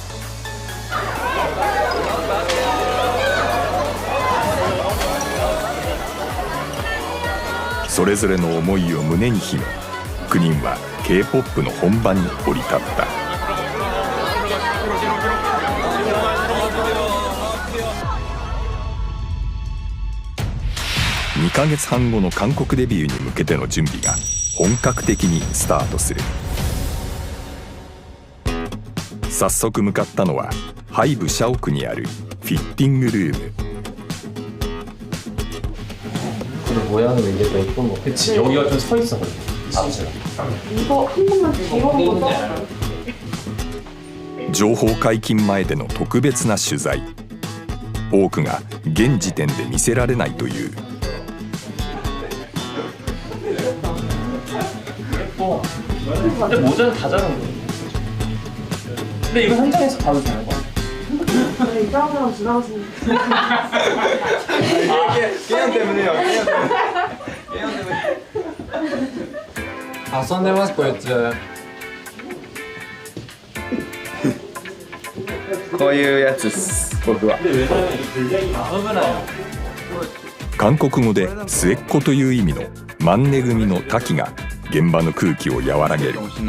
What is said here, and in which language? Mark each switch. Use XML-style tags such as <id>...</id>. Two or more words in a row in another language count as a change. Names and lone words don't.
<ja>それぞれの思いを胸に秘め、9人は K-POP の本番に降り立った。2ヶ月半後の韓国デビューに向けての準備が本格的にスタートする。早速向かったのはハイブ社屋にあるフィッティングルーム。</ja> <ko>모양을 이제 또 예쁜 거. 그치, 여기가 좀 서 있어. 이거 한 번만 이런 거.</ko> <ja>情報解禁前での特別な取材。多くが現時点で見せられないという。</ja> <ko>근데 모자는 다 자른 거야. 근데 이거 현장에서 봐도 되는 거야? 이 사람 지나가시는. 개연 때문에요. 개연 때문에.</ko> <ja>遊んでますこいつ。こういうやつっす僕は。韓国語で末っ子という意味のマンネ組の滝が現場の空気を和らげる。</ja>